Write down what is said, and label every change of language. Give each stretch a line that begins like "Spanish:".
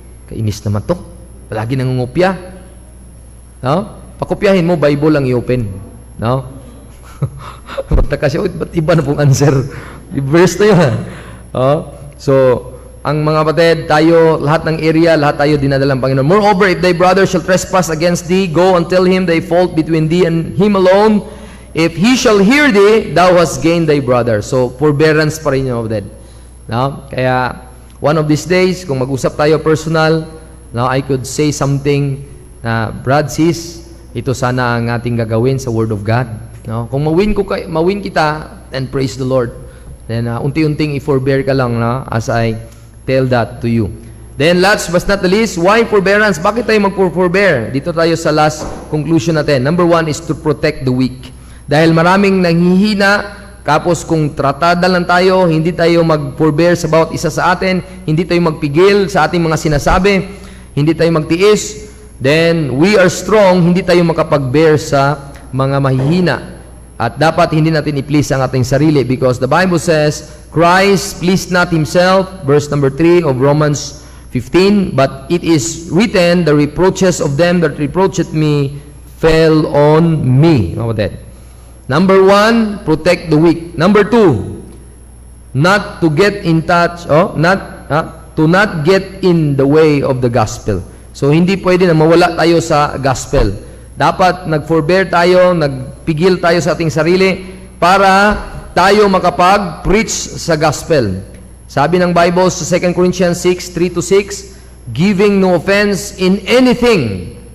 Filipino: Kainis naman to. Palagi nangungupya. No? Pakopyahin mo, Bible lang i-open. No? Magtaka siya, ba't iba na pong answer? Verse na yun. So, ang mga kapatid, tayo, lahat ng area, lahat tayo dinadalang Panginoon.
English: Moreover, if thy brother shall trespass against thee, go and tell him thy fault between thee and him alone. If he shall hear thee, thou hast gained thy brother.
Filipino: So, forbearance pa rin yung kapatid. No? Kaya, one of these days, kung mag-usap tayo personal, no,
English: I could say something
Filipino: na, Brad, sis, ito sana ang ating gagawin sa Word of God. No? Kung mawin kita,
English: then praise the Lord.
Filipino: Then, unti-unting i-forbear ka lang, no?
English: As I tell that to you. Then last but not the least, why forbearance?
Filipino: Bakit tayo mag-forbear? Dito tayo sa last conclusion natin.
English: Number 1 is to protect the weak.
Filipino: Dahil maraming nanghihina, kapos kung tratada lang tayo, hindi tayo mag-forbear sa bawat isa sa atin, hindi tayo magpigil sa ating mga sinasabi, hindi tayo magtiis,
English: then we are strong,
Filipino: hindi tayo makapag-bear sa mga mahihina. At dapat hindi natin i-please ang ating sarili
English: because the Bible says, Christ pleased not himself, verse number 3 of Romans 15, but it is written, the reproaches of them that reproached me fell on me. Number 1, protect the weak. Number 2, not to get in touch, to not get in the way of the gospel.
Filipino: So, hindi pwede na mawala tayo sa gospel. Dapat nag-forbear tayo, nagpigil tayo sa ating sarili para tayo makapag-preach sa gospel. Sabi ng Bible sa 2 Corinthians 6, 3-6,
English: giving no offense in anything.